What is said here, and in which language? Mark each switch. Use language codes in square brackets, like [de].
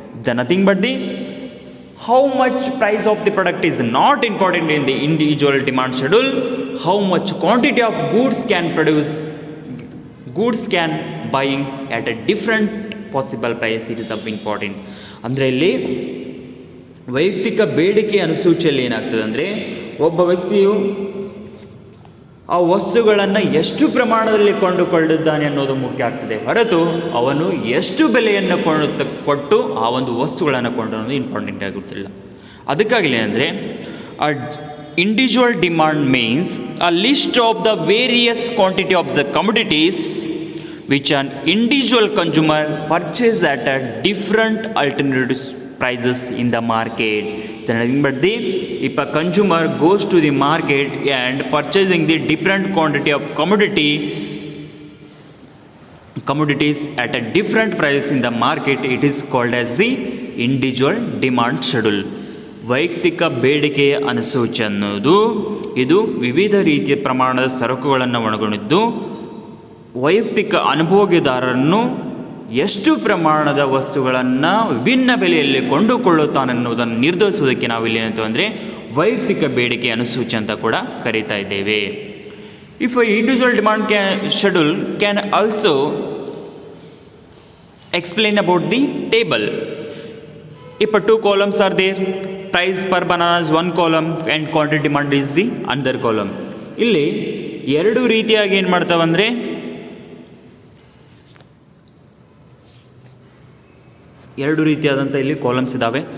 [en] The nothing but the how much price of the product is not important in the individual demand schedule, how much quantity of goods can produce, goods can buying at a different possible price, it is of important. [kn] ಅಂದರೆ ಇಲ್ಲಿ ವೈಯಕ್ತಿಕ ಬೇಡಿಕೆ ಅನುಸೂಚಿಯಲ್ಲಿ ಏನಾಗ್ತದೆ ಅಂದರೆ ಒಬ್ಬ ವ್ಯಕ್ತಿಯು ಆ ವಸ್ತುಗಳನ್ನು ಎಷ್ಟು ಪ್ರಮಾಣದಲ್ಲಿ ಕೊಂಡುಕೊಳ್ಳುತ್ತಾನೆ ಅನ್ನೋದು ಮುಖ್ಯ ಆಗ್ತದೆ, ಹೊರತು ಅವನು ಎಷ್ಟು ಬೆಲೆಯನ್ನು ಕೊಟ್ಟು ಆ ಒಂದು ವಸ್ತುಗಳನ್ನು ಕೊಂಡೋದು ಇಂಪಾರ್ಟೆಂಟ್ ಆಗುತ್ತಿಲ್ಲ. ಅದಕ್ಕಾಗಲಿ ಅಂದರೆ [en] A individual demand means a list of the various quantity of the commodities which an individual consumer purchase at a different alternatives prices in the market. Then nothing but the if a consumer goes to the market and purchasing the different quantity of commodities at a different price in the market, it is called as the individual demand schedule. [kn] ವೈಯಕ್ತಿಕ ಬೇಡಿಕೆಯ ಅನುಸೂಚಿ ಅನ್ನೋದು ಇದು ವಿವಿಧ ರೀತಿಯ ಪ್ರಮಾಣದ ಸರಕುಗಳನ್ನು ಒಳಗೊಂಡಿದ್ದು ವೈಯಕ್ತಿಕ ಅನುಭೋಗಿದಾರರನ್ನು ಎಷ್ಟು ಪ್ರಮಾಣದ ವಸ್ತುಗಳನ್ನು ವಿಭಿನ್ನ ಬೆಲೆಯಲ್ಲಿ ಕೊಂಡುಕೊಳ್ಳುತ್ತಾನೆನ್ನುವುದನ್ನು ನಿರ್ಧರಿಸುವುದಕ್ಕೆ ನಾವಿಲ್ಲಿ ಏನಂತ ಅಂದರೆ ವೈಯಕ್ತಿಕ ಬೇಡಿಕೆ ಅನುಸೂಚಿ ಅಂತ ಕೂಡ ಕರೀತಾ ಇದ್ದೇವೆ. [en] If individual demand schedule can also explain about the table. If 2 columns are there, price per banana is 1 column and quantity demand is the another column. [kn] ಇಲ್ಲಿ ಎರಡು ರೀತಿಯಾಗಿ ಏನು ಮಾಡ್ತಾವಂದರೆ ಎರಡು ರೀತಿಯಾದಂಥ ಇಲ್ಲಿ ಕಾಲಮ್ಸ್ ಇದ್ದಾವೆ.